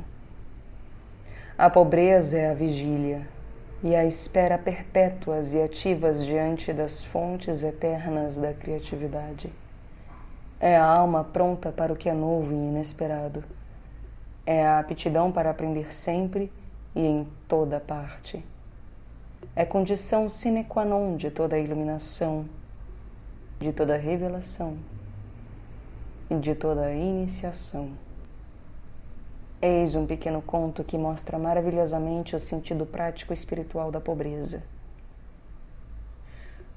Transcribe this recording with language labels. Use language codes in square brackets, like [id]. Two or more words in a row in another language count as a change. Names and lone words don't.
[pt] A pobreza é a vigília e a espera perpétuas e ativas diante das fontes eternas da criatividade. É a alma pronta para o que é novo e inesperado. É a aptidão para aprender sempre e em toda parte. É condição [la] sine qua non [pt] de toda iluminação, de toda revelação e de toda iniciação. Eis um pequeno conto que mostra maravilhosamente o sentido prático e espiritual da pobreza.